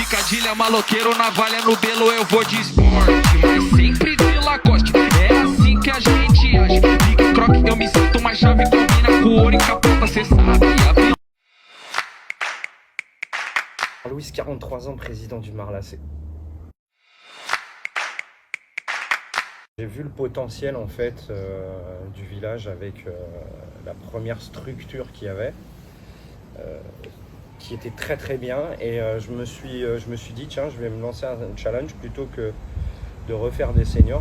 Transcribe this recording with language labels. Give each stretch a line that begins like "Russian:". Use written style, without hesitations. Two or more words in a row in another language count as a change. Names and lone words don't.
Portuguese: armadilha, maloqueiro, navalha no belo, eu vou de esporte, mas sempre de Lacoste. É assim que a gente age. Big Croc, eu me sinto mais chave, combina com ouro e capota, cê sabe.
French: Louis, 43 ans, président du Marlacé. J'ai vu le potentiel en fait du village avec la première structure qu'il y avait, qui était très très bien, et je me suis dit tiens, je vais me lancer un challenge plutôt que de refaire des seniors.